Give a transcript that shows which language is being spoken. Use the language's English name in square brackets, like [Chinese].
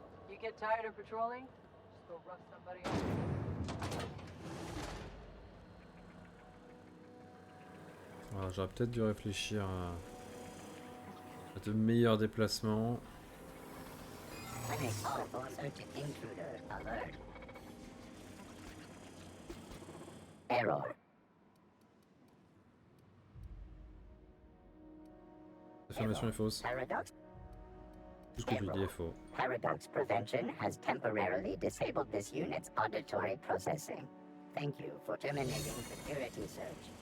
[English] You get tired of patrolling? Just go rough somebody up. [French] Alors, j'aurais peut-être dû réfléchir à de meilleurs déplacements. [English] Prenais all force to intruder alert. Error. [French] L'affirmation est fausse. [English] Paradox. [French] Tout ce que je lui dis est faux. [English] Paradox prevention has temporarily disabled this unit's auditory processing. Thank you for terminating security search.